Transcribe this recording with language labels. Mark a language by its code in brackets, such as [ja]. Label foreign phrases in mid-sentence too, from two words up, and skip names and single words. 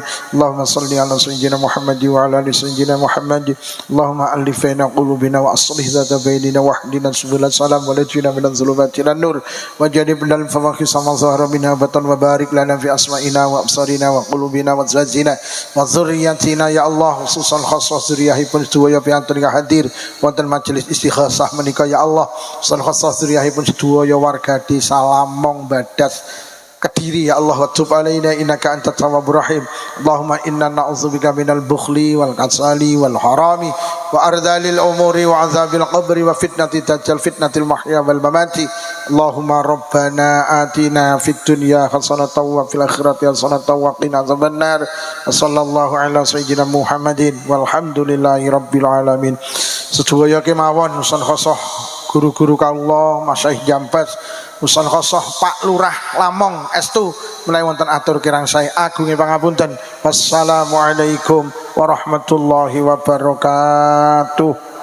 [ar] اللهم صل على سيدنا محمد وعلى آل سيدنا محمد. اللهم ألف بين قلوبنا وأصلح ذات بيننا واهدنا سبل السلام ونجنا من الظلمات إلى النور وجنبنا الفواحش ما ظهر منها بطن وبارك لنا في أسمائنا وأبصارنا وقلوبنا وأزواجنا وذرياتنا يا الله خصوصا خاصة ذرياتipun [jv] sedaya piantun ingkang hadir wonten majelis istighosah menika [ar] يا الله خصوصا خاصة ذرياتipun [jv] sedaya warga desa Lamong Badas Kediri [ar] يا الله وتب علينا إنك أنت التواب الرحيم. اللهم إنا نعوذ بك من البخل والكسل والهرم وأرذل العمر وعذاب القبر وفتنة الدجال فتنة المحيا والممات. اللهم ربنا آتنا في الدنيا حسنة وفي الآخرة حسنة وقنا عذاب النار. صلى الله على سيدنا محمد والحمد لله رب العالمين. [jv] Sedaya kemawon [ar] خصوصا خاصة [jv] guru-guru kawula Masyaikh Jampes [ar] خصوصا خاصة [jv] Pak Lurah Lamong estu menawi wonten atur kirang saya agunge pangapunten. [ar] والسلام عليكم ورحمة الله وبركاته.